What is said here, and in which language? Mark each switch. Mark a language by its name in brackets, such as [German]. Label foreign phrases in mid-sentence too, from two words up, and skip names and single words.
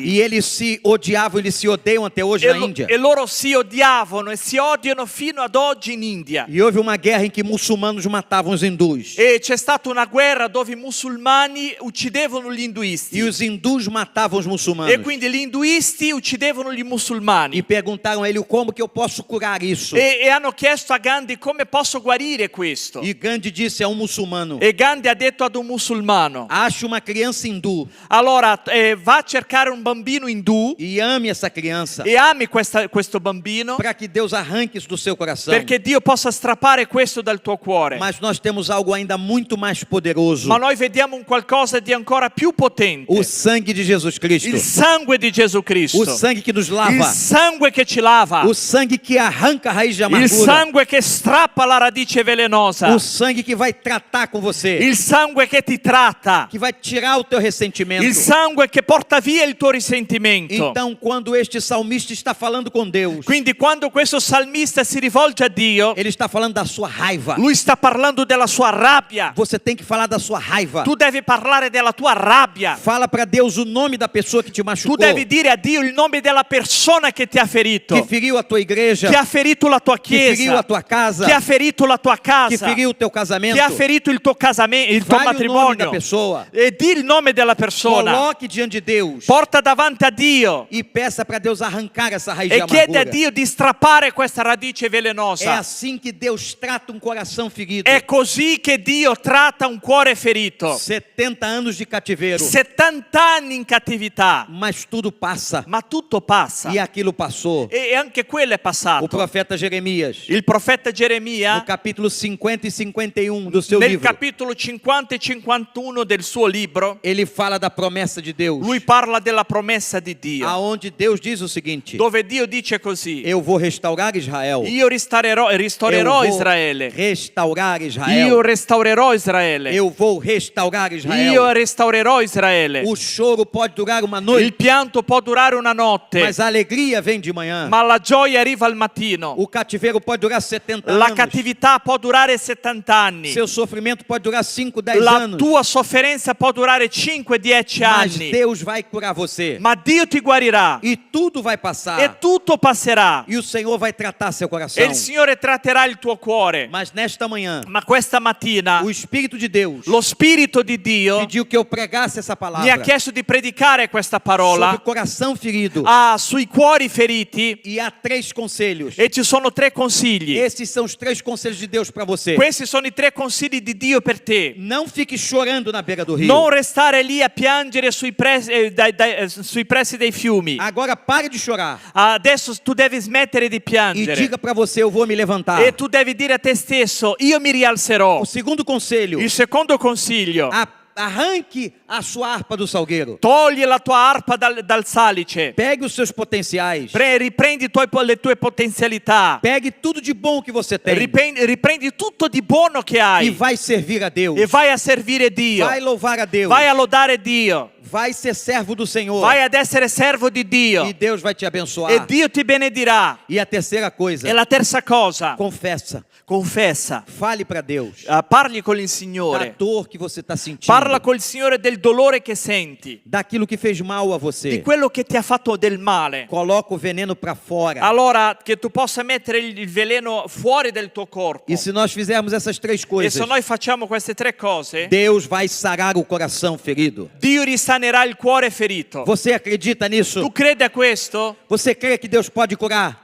[Portuguese] E eles se odiavam, eles se odeiam até hoje na Índia. [Italian] E loro si odiavano e si odiano fino ad oggi in India. [Portuguese] E houve uma guerra em que muçulmanos matavam os hindus. [Italian] E c'è stata una guerra dove i musulmani uccidevano gli induisti. [Portuguese] E os hindus matavam os muçulmanos. [Italian] E quindi gli induisti uccidevano gli musulmani. [Portuguese] E perguntaram a ele como que eu posso curar isso. [Italian] E hanno chiesto a Gandhi come posso guarire questo. [Portuguese] E Gandhi disse a um muçulmano: [Italian] E Gandhi ha detto ad un musulmano: [Portuguese] ache uma criança hindu [Italian] allora va a cercare un bambino indù [Portuguese] e ame essa criança, [Italian] e ami questo bambino [Portuguese] para que Deus arranque isso do seu coração. [Italian] perché Dio possa strappare questo dal tuo cuore. [Portuguese] Mas nós temos algo ainda muito mais poderoso: [Italian] Ma noi vediamo un qualcosa di ancora più potente. [Portuguese] o sangue de Jesus Cristo. [Italian] Il sangue di Gesù Cristo. [Portuguese] O sangue que nos [Italian] Il [Portuguese] lava. [Italian] sangue che ci lava. [Portuguese] O sangue que arranca a raiz de [Italian] Il [Portuguese] amargura. [Italian] sangue che strappa la radice velenosa. [Portuguese] O sangue que vai tratar com você, [Italian] Il sangue che ti tratta. [Portuguese] que vai tirar o teu ressentimento. [Italian] Il sangue che porta via il tuo risentimento. [Portuguese] Então, quando este salmista está falando com Deus, [Italian] Quindi quando questo salmista si rivolge a Dio, [Portuguese] ele está falando da sua raiva. [Italian] lui sta parlando della sua rabbia. [Portuguese] Você tem que falar da sua raiva. [Italian] Tu devi parlare della tua rabbia. [Portuguese] Fala para Deus o nome da pessoa que te [Italian] Tu [Portuguese] machucou, [Italian] devi dire a Dio il nome della persona che ti ha ferito, [Portuguese] que feriu a tua igreja, [Italian] che ha ferito la tua [Portuguese] que feriu a [Italian] chiesa, [Portuguese] tua casa, [Italian] che ha ferito la tua [Portuguese] que [Italian] casa, [Portuguese] feriu o teu casamento. [Italian] che ha ferito il tuo casamento, il tuo [Portuguese] Fale o nome da [Italian] matrimonio. [Portuguese] pessoa. [Italian] E di il nome della persona. [Portuguese] Coloque diante de Deus [Italian] Porta davanti a Dio [Portuguese] e peça para Deus arrancar essa raiz de [Italian] e chiede a [Portuguese] amargura. [Italian] Dio di strappare questa radice [Portuguese] É [Italian] velenosa. [Portuguese] assim que Deus trata um coração ferido. [Italian] È così che Dio tratta un cuore ferito. [Portuguese] 70 anos de cativeiro, [Italian] 70 anni in cattività, [Portuguese] mas tudo passa. [Italian] ma tutto passa. [Portuguese] E aquilo passou. [Italian] E anche quello è [Portuguese] O [Italian] passato. [Portuguese] profeta Jeremias, [Italian] Il profeta [Portuguese] no [Italian] Geremia, [Portuguese] capítulo 50 e 51 do seu [Italian] nel [Portuguese] livro, [Italian] capitolo 50 e 51 del suo libro, [Portuguese] ele fala da promessa de Deus, [Italian] lui parla della promessa di Dio, [Portuguese] aonde Deus diz o seguinte: [Italian] dove Dio dice così: [Portuguese] eu vou restaurar Israel. [Italian] io ristorerò [Portuguese] Eu vou [Italian] Israele. [Portuguese] restaurar [Italian] Io [Portuguese] Israel. [Italian] restaurerò Israele. [Portuguese] Eu vou restaurar [Italian] Io [Portuguese] Israel. [Italian] restaurerò Israele. [Portuguese] O choro pode durar uma [Italian] Il [Portuguese] noite, [Italian] pianto può durare una notte, [Portuguese] mas a alegria vem de manhã. [Italian] ma la gioia arriva al mattino. [Portuguese] O cativeiro pode durar 70 [Italian] La [Portuguese] anos. [Italian] cattività può durare 70 anni. [Portuguese] Seu sofrimento pode durar 5, 10 [Italian] La [Portuguese] anos. [Italian] tua sofferenza può durare 5-10 [Portuguese] Mas [Italian] anni. [Portuguese] Deus vai curar você. [Italian] Ma Dio ti guarirà [Portuguese] E tudo vai passar. [Italian] e tutto passerà. [Portuguese] E o Senhor vai tratar seu [Italian] E [Portuguese] coração. [Italian] il Signore tratterà il tuo cuore. [Portuguese] Mas nesta manhã, [Italian] Ma questa mattina [Portuguese] o Espírito de Deus [Italian] lo Spirito di Dio [Portuguese] pediu que eu pregasse essa [Italian] mi ha [Portuguese] palavra [Italian] chiesto di predicare questa [Portuguese] sobre [Italian] parola [Portuguese] o coração ferido. [Italian] sui cuori feriti, [Portuguese] E há 3 conselhos. [Italian] e ci sono 3 consigli. [Portuguese] Esses são os 3 conselhos de Deus para você. [Italian] Questi sono i 3 consigli di Dio per te. [Portuguese] Não fique chorando na beira do rio. [Italian] Non restare lì a piangere sui pressi dei fiumi. [Portuguese] Agora pare de chorar [Italian] Adesso tu devi smettere di [Portuguese] e [Italian] piangere. [Portuguese] diga para você: eu vou me levantar. [Italian] E tu devi dire a te stesso, io mi rialzerò. [Portuguese] O segundo conselho: [Italian] Il secondo consiglio, [Portuguese] arranque a sua harpa do salgueiro. [Italian] togli la tua arpa dal salice. [Portuguese] Pegue os seus potenciais. [Italian] Riprendi le tue potenzialità. [Portuguese] Pegue tudo de bom que você tem [Italian] Riprendi tutto di buono che [Portuguese] e [Italian] hai. [Portuguese] vai servir a Deus. [Italian] E vai a servire Dio. [Portuguese] Vai louvar a Deus. [Italian] Vai a lodare Dio. [Portuguese] Vai ser servo do Senhor. [Italian] Vai ad essere servo di Dio. [Portuguese] E Deus vai te abençoar. [Italian] E Dio ti benedirà. [Portuguese] E a terceira coisa: [Italian] E la terza cosa, [Portuguese] confessa. [Italian] confessa. [Portuguese] Fale para Deus [Italian] Parli con il [Portuguese] da [Italian] Signore. [Portuguese] dor que você está sentindo. [Italian] Parla col Signore del dolore che senti, [Portuguese] Daquilo que fez mal a [Italian] di [Portuguese] você. [Italian] quello che ti ha fatto del male. [Portuguese] Coloca o veneno para fora. [Italian] Allora che tu possa mettere il veleno fuori del tuo corpo. [Portuguese] E se nós fizermos essas 3 [Italian] E [Portuguese] coisas, [Italian] se noi facciamo queste 3 cose, [Portuguese] Deus vai sarar o coração ferido. [Italian] Dio risanerà il cuore ferito. [Portuguese] Você acredita nisso? [Italian] Tu credi a questo? [Portuguese] Você crê que Deus pode curar?